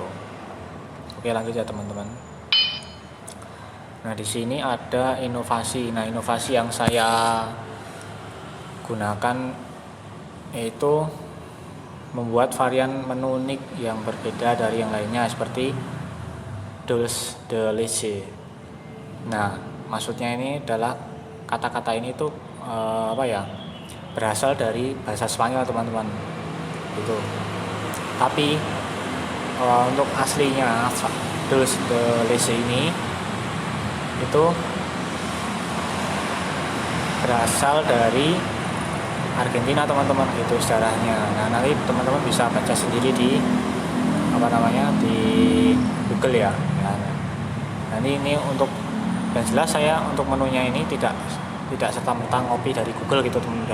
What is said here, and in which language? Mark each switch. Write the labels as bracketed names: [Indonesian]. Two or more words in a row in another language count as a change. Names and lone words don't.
[Indonesian] Oke, lanjut ya teman-teman. Nah, di sini ada inovasi. Nah, inovasi yang saya gunakan yaitu membuat varian menu unik yang berbeda dari yang lainnya seperti [Spanish] dulce de leche. [Indonesian] Nah, maksudnya ini adalah kata-kata ini tuh berasal dari bahasa Spanyol teman-teman. Gitu. Tapi untuk aslinya [Spanish] dulce de leche [Indonesian] ini itu berasal dari Argentina teman-teman, gitu sejarahnya. Nah, nanti teman-teman bisa baca sendiri di di Google ya. Nah, ini untuk yang jelas saya untuk menunya ini tidak serta-merta ngopi dari Google gitu teman-teman.